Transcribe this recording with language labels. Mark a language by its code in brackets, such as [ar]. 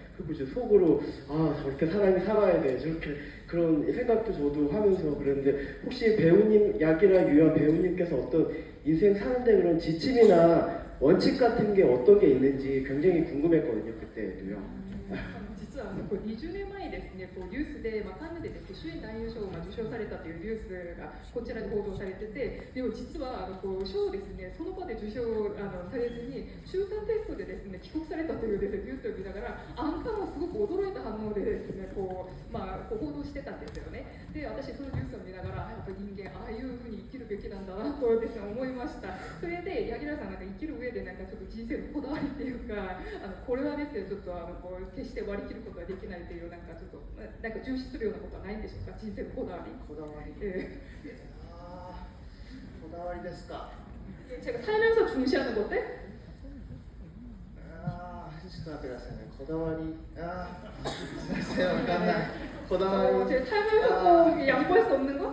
[ko] 그리고 이제 속으로 아 저렇게 사람이 살아야 돼 저렇게 그런 생각도 저도 하면서 그랬는데 혹시 배우님 약이라 유아 배우님께서 어떤 인생 사는데 그런 지침이나 원칙 같은 게 어떤 게 있는지 굉장히 궁금했거든요 그때도요. [ja] 実はこう20年前にですね、こうニュースで、カンヌでですね、主演男優賞を受賞されたというニュースがこちらで報道されてて、でも実はこう賞をですね、その場で受賞されずに集団テストでですね、帰国されたというですね、ニュースを見ながら、アンカーもすごく驚いた反応でですね、こう報道してたんですよね。で、私そのニュースを見ながら、やっぱり人間ああいうふうに生きるべきなんだなとですね思いました。それで柳楽さんが生きる上でなんかちょっと人生のこだわりっていうか、これはですねちょっとこう決して割り切ることができないというなんかちょっとなんか重視するようなことはないんでしょうか。人生のこだわり。こだわり。こだわりですか。 [ko] 제가 살면서 중시하는 것들? [ja] ちょっと待ってくださいね。こだわり。すみません、わかんない。こだわり。 [ko] 제 살면서 꼭 양보할 수 없는 것?